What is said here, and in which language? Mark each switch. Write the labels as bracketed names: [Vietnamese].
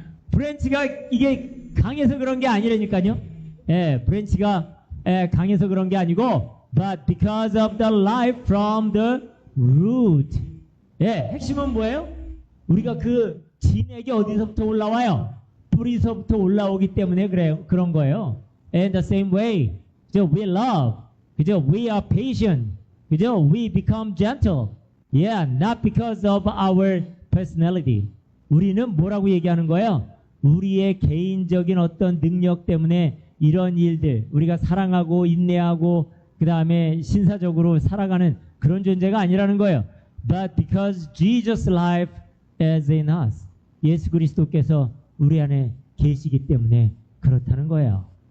[Korean] 브랜치가 이게 강해서 그런 게 아니라니까요. 브랜치가 강해서 그런 게 아니고, [English] but because of the life from the root. [Korean] 핵심은 뭐예요? 우리가 그 진액이 어디서부터 올라와요? 뿌리서부터 올라오기 때문에 그런 거예요. [English] In the same way, 그죠? We love, 그죠? We are patient, 그죠? We become gentle. Not because of our personality. [Korean] 우리는 뭐라고 얘기하는 거예요? 우리의 개인적인 어떤 능력 때문에 이런 일들, 우리가 사랑하고 인내하고 그 다음에 신사적으로 살아가는 그런 존재가 아니라는 거예요. [English] But because Jesus' life is in us. [Korean] 예수 그리스도께서 우리 안에 계시기 때문에 그렇다는 거예요.